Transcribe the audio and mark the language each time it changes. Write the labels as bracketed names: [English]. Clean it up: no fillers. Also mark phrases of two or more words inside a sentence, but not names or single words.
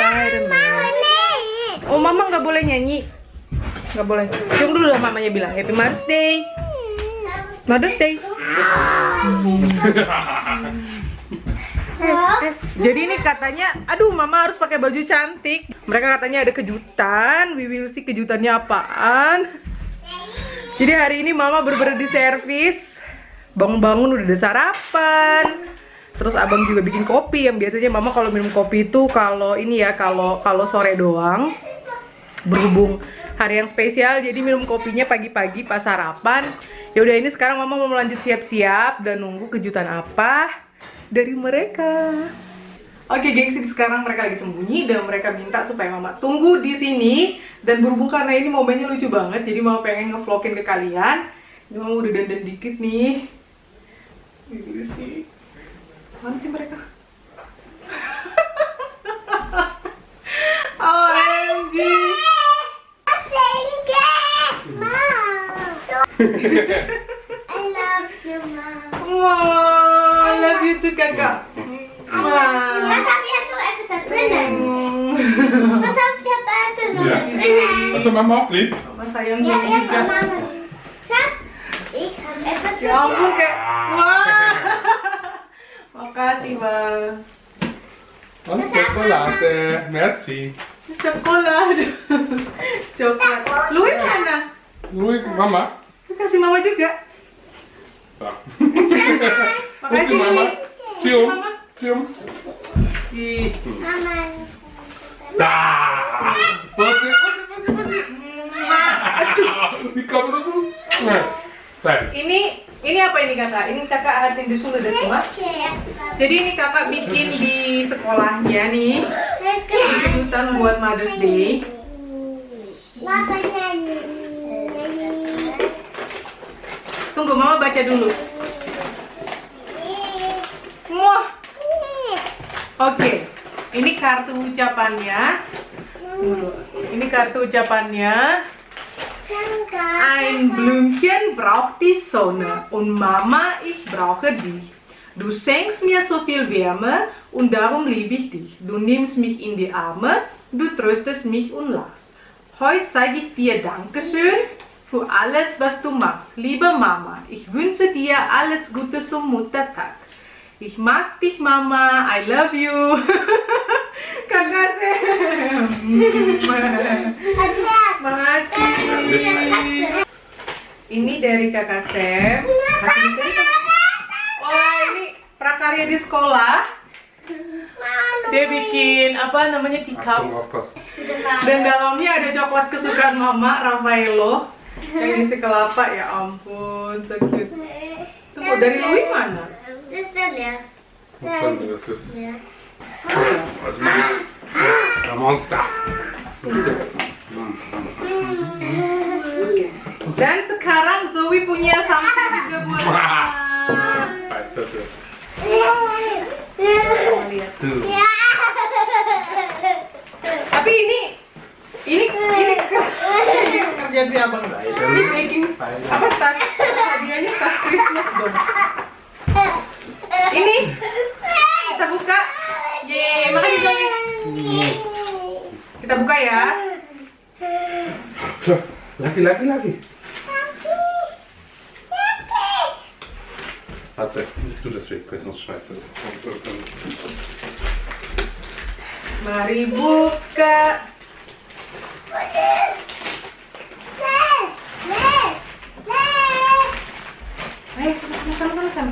[Indonesian] Oh, Mama nggak boleh nyanyi. Nggak boleh. Cium dulu lah mamanya bilang [English] Happy Mother's Day. [Indonesian] Mother's Day. Jadi ini katanya, aduh Mama harus pakai baju cantik. Mereka katanya ada kejutan. [English] We will see [Indonesian] kejutannya apaan. Jadi hari ini Mama bener-bener di servis. Bangun-bangun udah ada sarapan. Terus Abang juga bikin kopi. Yang biasanya Mama kalau minum kopi itu kalau ini ya, kalau sore doang. Berhubung hari yang spesial, jadi minum kopinya pagi-pagi pas sarapan. Ya udah, ini sekarang Mama mau lanjut siap-siap dan nunggu kejutan apa dari mereka. Oke gengsi, sekarang mereka lagi sembunyi dan mereka minta supaya Mama tunggu di sini. Dan berhubung karena ini momennya lucu banget, jadi Mama pengen ngevlogin ke kalian. Ini Mama udah dandan dikit nih. Ini sih, mana sih mereka? OMG. [English] I love you, Mom. Wow, I love you too, [Indonesian] Kakak. Wow. [German] Was habt ihr noch etwas da drinnen? Was habt ihr da noch Ja. drinnen? [Indonesian] Atau Mama [German] auch lieb? [Indonesian] Mama sayang [German] Ja, [Indonesian] juga. Mama. [German] Schatz, ich habe etwas für [Indonesian] Ya ampun, [German] dich. [Indonesian] kayak wah. Makasih, Bang. [German] Und Schokolade, merci. [Indonesian] Coklat. Coklat. Louis mana? Louis, Mama. Kasih Mama juga. [German] Da. [Indonesian] Makasih, Mama. Louis. Cium. Mama. Cium. Ih. Mama. [German] Da. Was ist? Aduh. Wie kommt das so? Nein. Nein. [Indonesian] Ini apa ini Kakak? Ini Kakak hatin di Sunda semua. Jadi ini Kakak bikin di sekolahnya nih. Kejutan buat Mother's Day. Mama nyanyi. Tunggu, Mama baca dulu. Wah. Oke. Ini kartu ucapannya. Tunggu. Ini kartu ucapannya. [German] Ein Blümchen braucht die Sonne und Mama, ich brauche dich. Du schenkst mir so viel Wärme und darum liebe ich dich. Du nimmst mich in die Arme, du tröstest mich und lachst. Heute zeige ich dir Dankeschön für alles, was du machst. Liebe Mama, ich wünsche dir alles Gute zum Muttertag. Ich mag dich, Mama. [English] I love you. [Indonesian] Kakak Sam. Makasih. Ini dari Kakak Sam. Wah, ini prakarya di sekolah. Dia bikin apa namanya tikam. Dan dalamnya ada coklat kesukaan Mama, Raffaello. Yang isi kelapa, ya ampun, [English] so cute. [Indonesian] Tunggu, dari Louis mana? [German] Das ist der leer. Das ist Ja. was macht der Monster. [Indonesian] Dan sekarang Zoe punya something juga buat Mama. [German] Weißt du das? [Indonesian] Mama lihat. [German] Du. Ja. [Indonesian] kan si abang. Ini baking apa tas hadiahnya tas Christmas dong. Ini kita buka. Yeay, makasih Zoe. Kita buka ya. Lagi. [German] Warte, du das weg, sonst schmeißt du das. [Indonesian] Mari buka. Ayo sama.